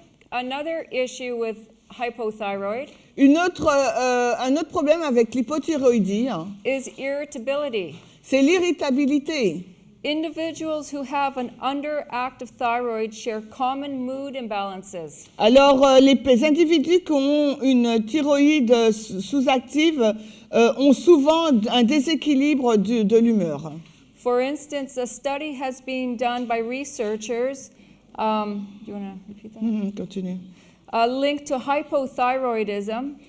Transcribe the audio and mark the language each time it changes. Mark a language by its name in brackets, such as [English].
[English] Another issue with hypothyroid [French] Un autre problème avec l'hypothyroïdie, [English] is irritability. [French] c'est l'irritabilité. [English] Individuals who have an underactive thyroid share common mood imbalances. [French] Alors, les individus qui ont une thyroïde sous-active ont souvent un déséquilibre de l'humeur. [English] For instance, a study has been done by researchers. Do you want to repeat that? Continue. Linked to hypothyroidism.